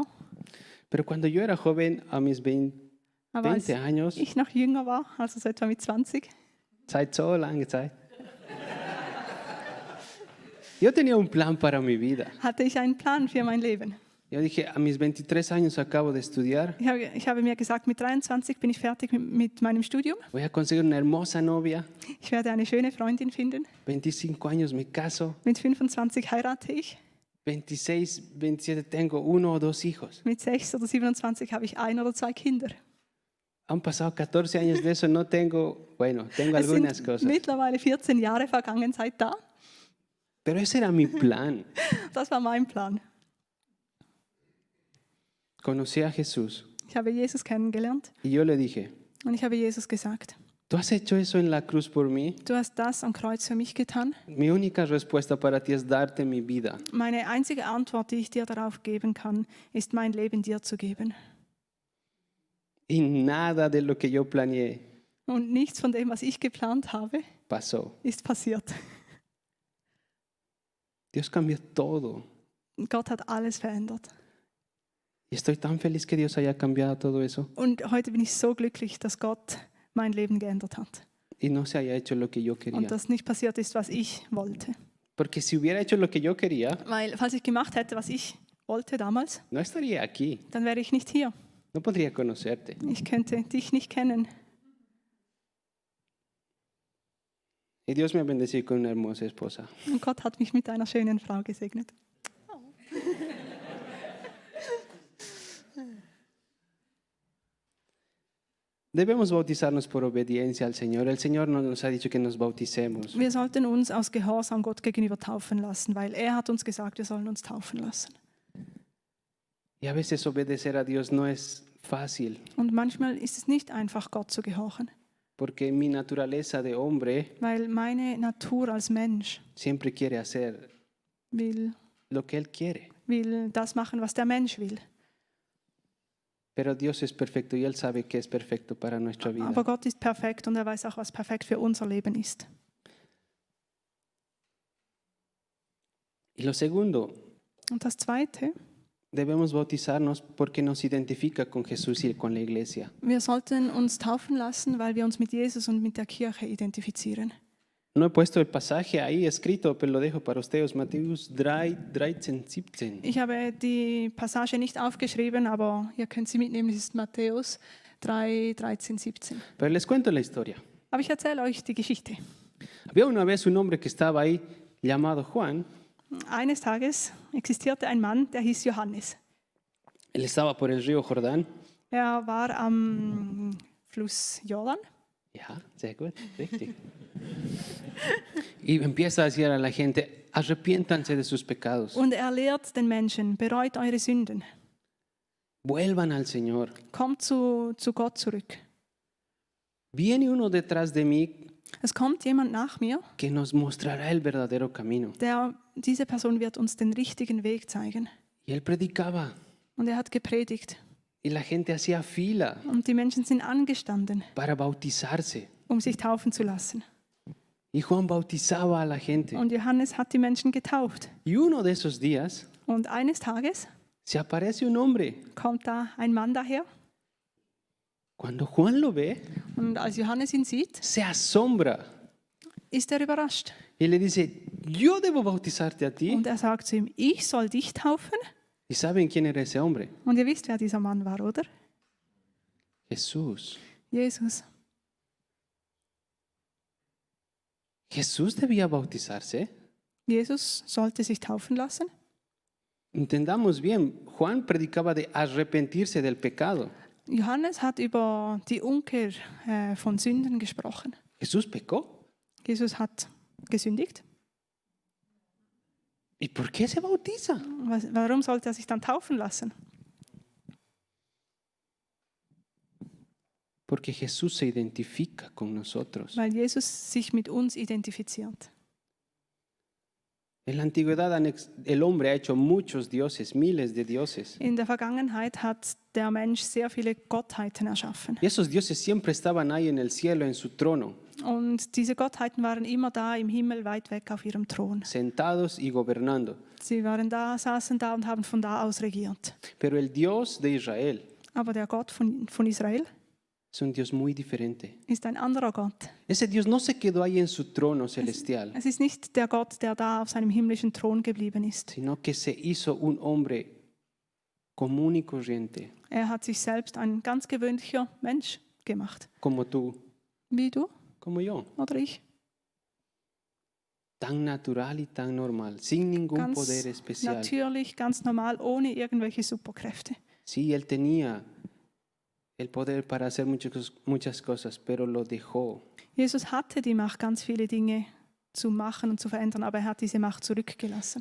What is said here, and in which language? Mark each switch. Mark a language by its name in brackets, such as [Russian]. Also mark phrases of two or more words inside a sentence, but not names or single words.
[Spanish] pero cuando yo era joven, a mis 20 [German] aber als [Spanish] años, [German] ich noch jünger war, also so etwa mit 20, Zeit so lange Zeit, [Spanish] yo tenía un plan para mi vida. [German] hatte ich einen Plan für mein Leben. [Spanish] Yo dije, a mis 23 años acabo de estudiar, [German] Ich habe mir gesagt, mit 23 bin ich fertig mit meinem Studium. [Spanish] voy a conseguir una hermosa novia, [German] Ich werde eine schöne Freundin finden. [Spanish] 25 años me caso, [German] Mit 25 heirate ich. [Spanish] 26, 27 tengo 1 o 2 hijos. [German] Mit 6 oder 27 habe ich 1 oder 2 Kinder. [Spanish] Han pasado 14 años de eso, no tengo, bueno, tengo [German] Es [Spanish] algunas [German] sind [Spanish] cosas. [German] mittlerweile 14 Jahre vergangen seit da. [Spanish] Pero ese era mi plan. [German] Das war mein Plan. [Spanish] Conocí a Jesús [German] Ich habe Jesus kennengelernt [Spanish] y yo le dije, [German] und ich habe Jesus gesagt, [Spanish] ¿tú has hecho eso en la cruz por mí? [German] du hast das am Kreuz für mich getan. [Spanish] Mi única respuesta para ti es darte mi vida. [German] Meine einzige Antwort, die ich dir darauf geben kann, ist mein Leben dir zu geben. [Spanish] Y nada de lo que yo planeé [German] Und nichts von dem, was ich geplant habe, [Spanish] pasó. [German] ist passiert. [Spanish] Dios cambió todo. [German] Gott hat alles verändert. [Spanish] Y estoy tan feliz que Dios haya cambiado todo eso [German] Und heute bin ich so glücklich, dass Gott mein Leben geändert hat. [Spanish] y no se haya hecho lo que yo quería. [German] Und dass nicht passiert ist, was ich wollte. [Spanish] Porque si hubiera hecho lo que yo quería, [German] Weil, falls ich gemacht hätte, was ich wollte damals, [Spanish] no estaría aquí. [German] dann wäre ich nicht hier. [Spanish] No podría conocerte. [German] Ich könnte dich nicht kennen. [Spanish] Y Dios me ha bendecido con una hermosa esposa. [German] Und Gott hat mich mit einer schönen Frau gesegnet. [Spanish] Debemos bautizarnos por obediencia al Señor. El Señor no nos ha dicho que nos bauticemos. [German] Wir sollten uns aus Gehorsam Gott gegenüber taufen lassen, weil er hat uns gesagt, wir sollen uns taufen lassen. [Spanish] Y a veces obedecer a Dios no es fácil, [German] Und manchmal ist es nicht einfach, Gott zu gehorchen, [Spanish] porque mi naturaleza de hombre [German] weil meine Natur als Mensch [Spanish] siempre quiere hacer [German] will [Spanish] lo que Él quiere. [German] das machen, was der Mensch will. [Spanish] Pero Dios es perfecto y Él sabe que es perfecto para nuestra vida. [German] Aber Gott ist perfekt und er weiß auch, was perfekt für unser Leben ist. [Spanish] Y lo segundo, [German] Und das Zweite, [Spanish] debemos bautizarnos porque nos identifica con Jesús y con la iglesia. [German] wir sollten uns taufen lassen, weil wir uns mit Jesus und mit der Kirche identifizieren. [Spanish] No he puesto el pasaje ahí escrito, pero lo dejo para ustedes. [German] Matthäus 3, 13, 17. Ich habe die Passage nicht aufgeschrieben, aber ihr könnt sie mitnehmen. Es ist Matthäus 3, 13, 17. [Spanish] Pero les cuento la historia. [German] Aber ich erzähle euch die Geschichte. [Spanish] Había una vez un hombre que estaba ahí llamado Juan. [German] Eines Tages existierte ein Mann, der hieß Johannes. [Spanish] Él estaba por el río Jordán. [German] Er war am Fluss Jordan Ja, sehr gut, richtig. [Spanish] Y empieza a decir a la gente, arrepiéntanse de sus pecados, [German] und er lehrt den Menschen, bereut eure Sünden, [Spanish] vuelvan al Señor. [German] kommt zu Gott zurück. [Spanish] Viene uno detrás de mí [German] Es kommt jemand nach mir, [Spanish] que nos mostrará el verdadero camino. [German] diese Person wird uns den richtigen Weg zeigen. [Spanish] Y él predicaba [German] Und er hat gepredigt [Spanish] y la gente hacía fila [German] und die Menschen sind angestanden, [Spanish] para bautizarse. [German] sich taufen zu lassen. [Spanish] Y Juan bautizaba a la gente. [German] Und Johannes hat die Menschen getauft. [Spanish] Y uno de esos días [German] Und eines Tages [Spanish] se aparece un hombre. [German] kommt da ein Mann daher [Spanish] Cuando Juan lo ve, [German] und als Johannes ihn sieht, [Spanish] se asombra [German] ist er überrascht. [Spanish] y le dice, yo debo bautizarte a ti. [German] Und er sagt zu ihm, ich soll dich taufen? [Spanish] ¿Y saben quién era ese hombre? [German] Und ihr wisst, wer dieser Mann war, oder? [Spanish] Jesús. [German] Jesus. [Spanish] Jesús debía bautizarse. [German] Jesus sollte sich taufen lassen. [Spanish] Entendamos bien, Juan predicaba de arrepentirse del pecado. [German] Johannes hat über die Umkehr von Sünden gesprochen. [Spanish] Jesús pecó. [German] Jesus hat gesündigt. [Spanish] ¿Y por qué se bautiza? [German] Warum sollte er sich dann taufen lassen? [Spanish] Porque Jesús se identifica con nosotros. [German] Weil Jesus sich mit uns identifiziert. [Spanish] En la antigüedad el hombre ha hecho muchos dioses, miles de dioses. [German] In der Vergangenheit hat der Mensch sehr viele Gottheiten erschaffen. [Spanish] Y esos dioses siempre estaban ahí en el cielo, en su trono, [German] Und diese Gottheiten waren immer da im Himmel, weit weg auf ihrem Thron. [Spanish] sentados y gobernando. [German] Sie waren da, saßen da und haben von da aus regiert. [Spanish] Pero el Dios de Israel [German] Aber der Gott von Israel [Spanish] es un Dios muy diferente. [German] ist ein anderer Gott. [Spanish] Ese Dios no se quedó ahí en su trono celestial, [German] Es ist nicht der Gott, der da auf seinem himmlischen Thron geblieben ist. [Spanish] sino que se hizo un hombre común y corriente, [German] Er hat sich selbst ein ganz gewöhnlicher Mensch gemacht. [Spanish] como tú, [German] Wie du [Spanish] como yo. [German] oder ich. [Spanish] Tan natural y tan normal, sin ningún [German] Ganz [Spanish] poder especial. [German] natürlich, ganz normal, ohne irgendwelche Superkräfte. [Spanish] Sí, él tenía el poder para hacer muchas cosas, pero lo dejó. [German] Jesus hatte die Macht, ganz viele Dinge zu machen und zu verändern, aber er hat diese Macht zurückgelassen.